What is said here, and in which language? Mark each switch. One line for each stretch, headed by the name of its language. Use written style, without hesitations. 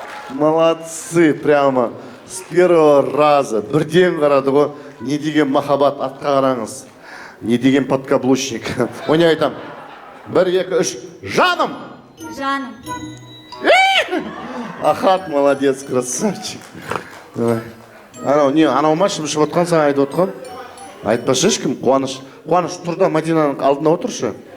Russian: Молодцы, прямо с первого раза.
Kazakh: Бірден қарады ғой. Не деген махаббат, атқа қараңыз. Не деген подкаблучник. Оны айтам. 1, 2, 3. Жаным! Жаным.
Russian: Ахат, молодец, красавчик. Давай.
Kazakh: Анау ма шымшып отқан, саған айтып отқан? Айтпашы ешкім, Қуаныш. Қуаныш, тұр да Мадинаның алдына отыршы.